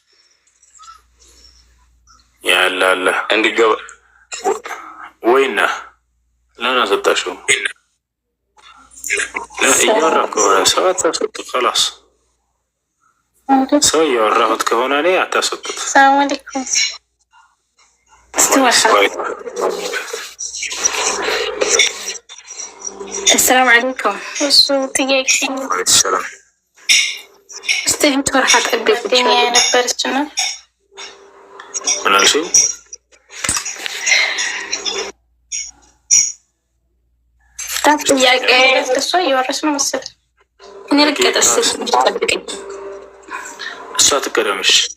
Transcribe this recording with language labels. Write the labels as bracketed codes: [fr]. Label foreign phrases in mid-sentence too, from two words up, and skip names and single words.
[am] ያላለ እንዲገባ ወይና ለምን አሰጣሽው? እያወራ ከሆነ ሰው አታስወጡት። خلاص ሰው እያወራሁት ከሆነ እኔ አታስወጡት። [ar] سلام عليكم። السلام عليكم. [am] እሱ ጥያቄ ሰላም استهم تفرحت قلبي ጓደኛ የነበረች ነው። ምን አልሽኝ? ጥያቄ እሷ እያወራች ነው መሰለኝ። እኔ ልቀጥስ ጠብቀኝ። እሷ ትቀደምሽ።